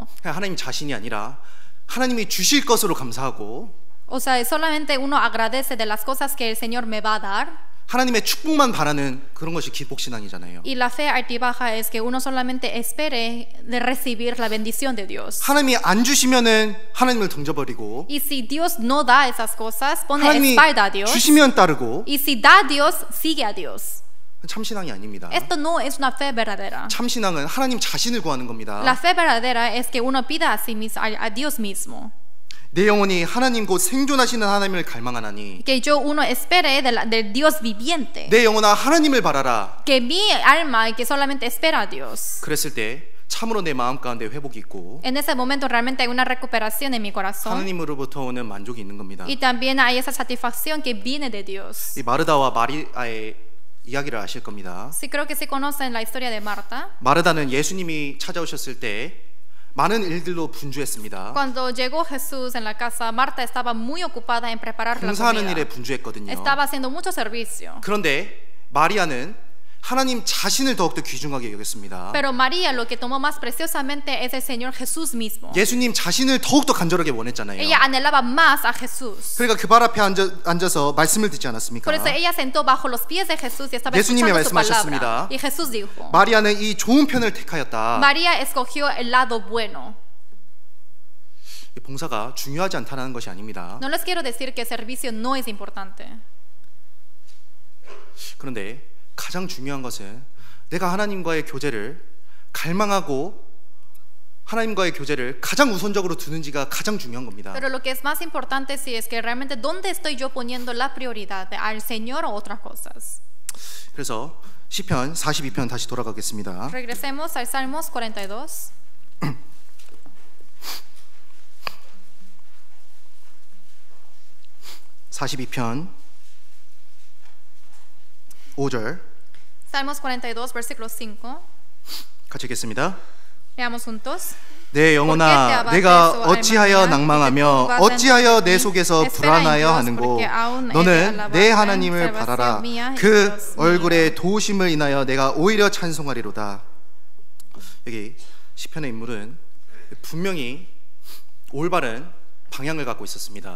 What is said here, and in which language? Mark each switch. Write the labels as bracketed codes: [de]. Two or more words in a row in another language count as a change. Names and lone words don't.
[ko] 하나님 자신이 아니라 하나님이 주실 것으로 감사하고 [es] O sea, solamente uno agradece de las cosas que el Señor me va a dar. [ko] 하나님의 축복만 바라는 그런 것이 기복신앙이잖아요. [es] Y la fe altibaja es que uno solamente espere de recibir la bendición de Dios. [ko] 하나님이 안 주시면은 하나님을 던져버리고 [es] Y si Dios no da esas cosas, pone [ko] 하나님이 [es] espalda a Dios. [ko] 주시면 따르고 [es] Y si da a Dios, sigue a Dios. [ko] 참신앙이 아닙니다. [es] Esto no es una fe verdadera. [ko] 참신앙은 하나님 자신을 구하는 겁니다. [es] La fe verdadera es que uno pida a sí mismo, a Dios mismo. [ko] 내 영혼이 하나님 곧 생존하시는 하나님을 갈망하나니 [es] Que yo uno espere del Dios viviente. [ko] 내 영혼아 하나님을 바라라. [es] Que mi alma que solamente espera a Dios. [ko] 그랬을 때 참으로 내 마음 가운데 회복이 있고 [es] En ese momento realmente hay una recuperación en mi corazón. [ko] 하나님으로부터 오는 만족이 있는 겁니다. [es] Y también hay esa satisfacción que viene de Dios. [ko] 이 마르다와 마리아의 이야기를 아실 겁니다. [es] Sí, creo que sí conocen la historia de Marta. [ko] 마르다는 예수님이 찾아오셨을 때 많은 일들로 분주했습니다. [es] Cuando llegó Jesús en la casa, Marta estaba muy ocupada en preparar la [ko] 봉사하는 일에 [es] comida. [ko] 분주했거든요. [es] Estaba haciendo mucho servicio. [ko] 그런데 마리아는 하나님 자신을 더욱더 귀중하게 여겼습니다. [es] Pero María lo que tomó más preciosamente es el Señor Jesús mismo. [ko] 예수님 자신을 더욱더 간절하게 원했잖아요. [es] Ella anhelaba más a Jesús. [ko] 그러니까 그 발 앞에 앉아서 말씀을 듣지 않았습니까? [es] Por eso ella sentó bajo los pies de Jesús y estaba [ko] 예수님이 [es] escuchando su [ko] 말씀하셨습니다. [es] palabra. Y Jesús dijo, [ko] 마리아는 이 좋은 편을 택하였다. [es] María escogió el lado bueno. [ko] 이 봉사가 중요하지 않다는 것이 아닙니다. [es] No les quiero decir que el servicio no es importante. [ko] 그런데 가장 중요한 것은 내가 하나님과의 교제를 갈망하고 하나님과의 교제를 가장 우선적으로 두는지가 가장 중요한 겁니다. [es] Pero lo que es más importante sí es que realmente dónde estoy yo poniendo la prioridad, al Señor o otras cosas. [ko] 그래서 시편 42편 다시 돌아가겠습니다. [es] Regresemos al Salmos 42. [ko] (42편) 5절 [es] Salmos 42, versículo 5. [ko] 같이 읽겠습니다. [es] Leamos juntos. [ko] 내 영혼아, 내가 어찌하여 낭망하며 어찌하여 내 속에서 불안하여 하는고 너는 내 하나님을 바라라. 그 얼굴의 도우심을 인하여 내가 오히려 찬송하리로다. 여기 시편의 인물은 분명히 올바른 방향을 갖고 있었습니다.